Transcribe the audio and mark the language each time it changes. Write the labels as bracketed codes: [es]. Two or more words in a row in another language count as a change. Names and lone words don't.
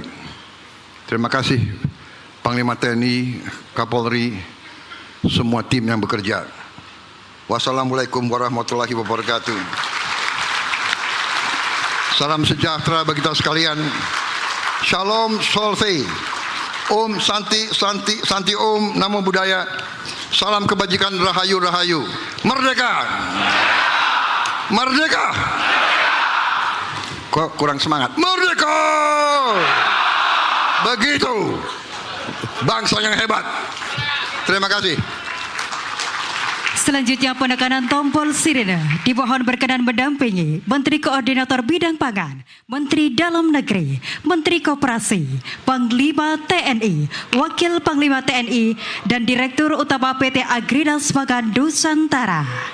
[id] Terima kasih Panglima TNI, Kapolri, semua tim yang bekerja. [ar] Wassalamualaikum warahmatullahi wabarakatuh. [id] Salam sejahtera bagi kita sekalian. [he] Shalom Solve. [sa] Om Santi, Santi, Santi Om, [pi] Namo Buddhaya. [id] Salam kebajikan, Rahayu, Rahayu. Merdeka! Merdeka! Kok kurang semangat? Merdeka! Begitu bangsa yang hebat. Terima kasih. Selanjutnya penekanan tombol sirene dimohon berkenan mendampingi Menteri Koordinator Bidang Pangan, Menteri Dalam Negeri, Menteri Koperasi, Panglima TNI, Wakil Panglima TNI, dan Direktur Utama PT Agrinas Pangan Nusantara.